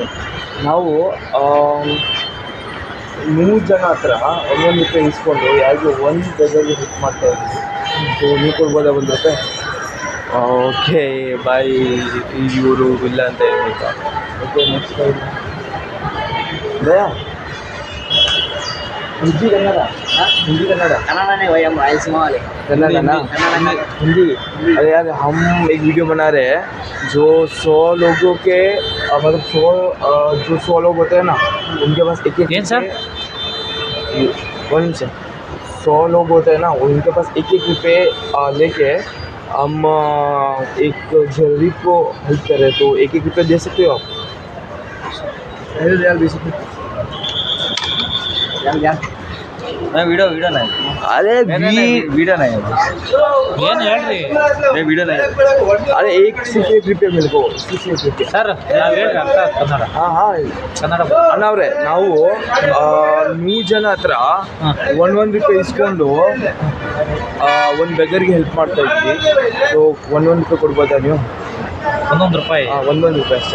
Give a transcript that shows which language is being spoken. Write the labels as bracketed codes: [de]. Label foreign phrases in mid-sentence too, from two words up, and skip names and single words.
[kn] ನಾವು 100 ಜನ ಹತ್ರ 1 ರೂಪಾಯಿ ಇಸ್ಕೊಂಡು ಯಾರಿಗೂ ಒಂದು ಬೆಗರ್ಗೆ ಹೆಲ್ಪ್ ಮಾಡ್ತಾಯಿದ್ದೀವಿ. ಸೊ ನೀವು ಕೊಡ್ಬೋದಾ 1 ರೂಪಾಯಿ? [en] okay bye. [kn] ಇವರು ಇಲ್ಲ ಅಂತ ಹೇಳ್ಬೇಕಾ? ಓಕೆ, [en] next time [kn] ದಯಾ. [hi] हिंदी कन्नड़ा? हिंदी कन्नड़ा कन्नड़ा नहीं भाई, हम रायलसीमा वाले. कन्नड़ा ना? हिंदी. अरे यार, हम एक वीडियो बना रहे हैं जो 100 लोगों के मतलब 100 लोग होते हैं ना, उनके पास एक एक 100 लोग होते हैं ना, उनके पास एक रुपये लेके हम एक गरीब को हेल्प कर रहे हैं. तो एक रुपये दे सकते हो आप? यार दे सकते. मैं वीडियो नहीं. अरे वीडियो नहीं है. [kn] ಏನು ಹೇಳ್ರಿ? [hi] वीडियो नहीं. अरे सिर्फ 1 रुपये मेरे को, सिर्फ 1 रुपये [kn] ಸರ್. ನಾವು ಹೇಳ್ರಿ ಅರ್ಥ ಕನ್ನಡ. ಹಾಂ ಕನ್ನಡ ಅಣ್ಣ ಅವರೇ, ನಾವು 100 ಜನ ಹತ್ರ 1 ರೂಪಾಯಿ ಇಸ್ಕೊಂಡು ಒಂದು ಬೆಗರ್ಗೆ ಹೆಲ್ಪ್ ಮಾಡ್ತಾ ಇದ್ವಿ. ಸೊ 1 ರೂಪಾಯಿ ಕೊಡ್ಬೋದಾ ನೀವು? 1 ರೂಪಾಯಿ? 1 ರೂಪಾಯಿ ಅಷ್ಟೇ.